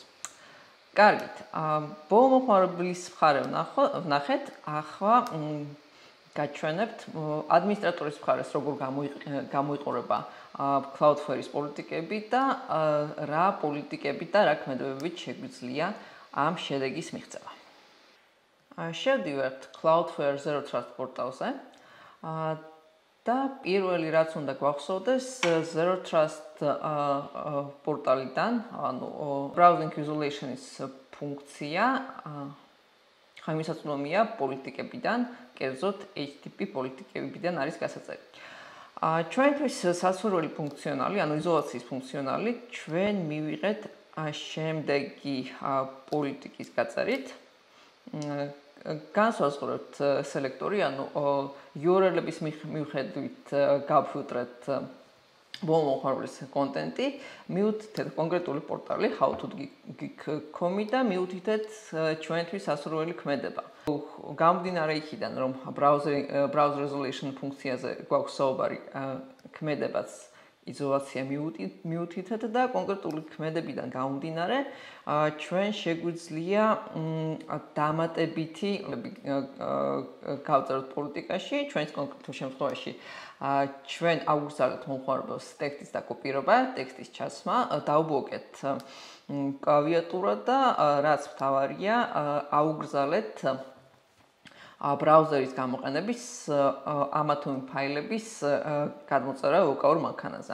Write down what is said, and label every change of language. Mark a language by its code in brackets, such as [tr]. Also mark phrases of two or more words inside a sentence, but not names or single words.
[ka] კარგით, ბოლო მომხმარებლის მხარე ვნახეთ, ახლა გაჩვენებთ ადმინისტრატორის მხარეს როგორ გამოიყურება Cloudflare-ის პოლიტიკები და რა პოლიტიკები და რა ქმედებებით შეგვიძლია ამ შედეგის მიღწევა. შევდივართ Cloudflare Zero Trust პორტალზე. და პირველი რაც უნდა გვახსოვდეს Zero Trust პორტალიდან, ანუ [en] browsing isolation- [ka] ის ფუნქცია ხა მისაწვდომია პოლიტიკებიდან, კერძოდ HTTP პოლიტიკებიდან არის გასაწევი. ჩვენთვის სასურველი ფუნქციონალი, ანუ იზოლაციის ფუნქციონალი ჩვენ მივიღეთ შემდეგი პოლიტიკის გაწერით. განსაზღვრებთ სელექტორი, ანუ URL-ების მიხედვით გავფილტრეთ მომხმარის კონტენტი, მივუთითეთ კონკრეტული პორტალი how2geek.com და მივუთითეთ ჩვენთვის სასურველი ქმედება. გამომდინარე იქიდან, რომ [en] browser resolution [ka] ფუნქციაზე გვაქვს საუბარი ქმედებაც იზოლაცია მივუთითეთ და კონკრეტული ქმედებიდან გამომდინარე ჩვენ შეგვიძლია დამატებითი გავწეროთ პოლიტიკაში, ჩვენს კონკრეტულ შემთხვევაში ჩვენ აუგზავნებთ მომხმარებელს ტექსტის დაკოპირება, ტექსტის ჩასმა, დავბლოკეთ კლავიატურა და რაც მთავარია, აუგზავნეთ ბრაუზერის გამოყენების ამა თუ იმ ფაილების გადმოწერა ლოკალურ მანქანაზე.